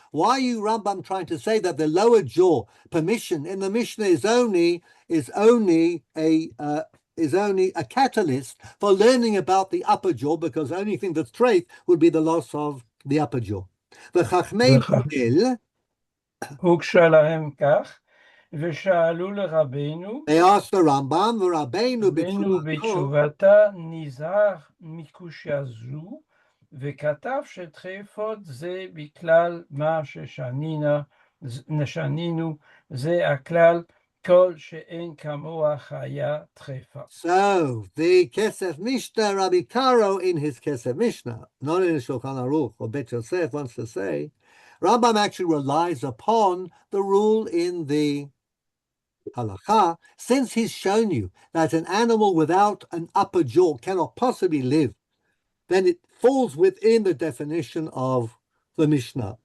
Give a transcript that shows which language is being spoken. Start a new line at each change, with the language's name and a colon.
English: Why are you, Rambam, trying to say that the lower jaw permission in the Mishnah is only a catalyst for learning about the upper jaw, because the only thing that's treif would be the loss of the upper jaw. The Chachmei Babel,
Hebrew: הוגשה להם כך, ושאלו לרבנו,
English: they asked the Rambam,
Hebrew: ורבנו בתשובתה נזהר מקושיה זו, וכתב שטרפות זה בכלל מה ששנינה נשנינו, זה הכלל, כל שאין כמוה חיה טרפה.
English: So, the Kesef Mishnah, Rabbi Karo in his Kesef Mishnah, not in Shulchan Aruch or Bet Yosef, wants to say, Rambam actually relies upon the rule in the Halakha, since he's shown you that an animal without an upper jaw cannot possibly live, then it falls within the definition of the Mishnah.